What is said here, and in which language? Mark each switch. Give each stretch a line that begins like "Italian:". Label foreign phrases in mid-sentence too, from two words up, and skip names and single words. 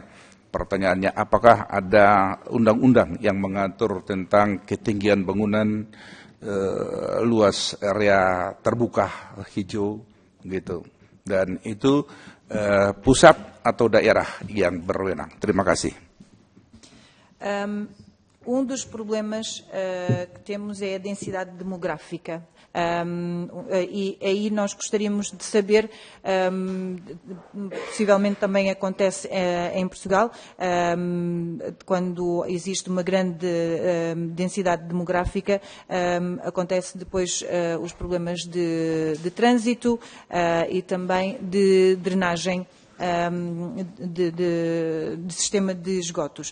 Indonesian: Pertanyaannya, apakah ada undang-undang yang mengatur tentang ketinggian bangunan, luas area terbuka hijau gitu, dan itu pusat atau daerah yang berwenang. Terima kasih.
Portuguese: Dos problemas que temos é a densidade demográfica. E aí nós gostaríamos de saber, possivelmente também acontece em Portugal, quando existe uma grande densidade demográfica, acontece depois os problemas de trânsito e também de drenagem de sistema de esgotos.